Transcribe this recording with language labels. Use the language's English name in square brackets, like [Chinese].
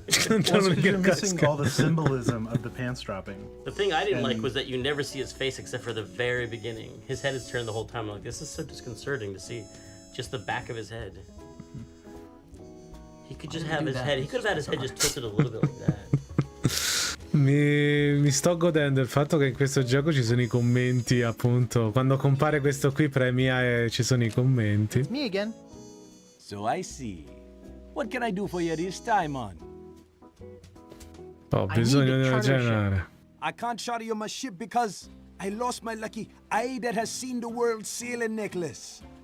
[English] Also, you're missing all the symbolism of the pants dropping. The thing I didn't like was that you never see his face except for the very beginning. His head is turned the whole time. I'm like, this is so disconcerting to see. Just the back of his head. He could just have his head. He could have had his head just tilted a little bit like that. [Italian] Mi sto godendo il fatto che in questo gioco ci sono i commenti, appunto. Quando compare questo qui premia e ci sono i commenti. [English] Me again. So I see. What can I do for you this time, on? [Italian] Ho bisogno di ragionare. [English] I can't charter you my ship because I lost my lucky eye that has seen the world sailing necklace.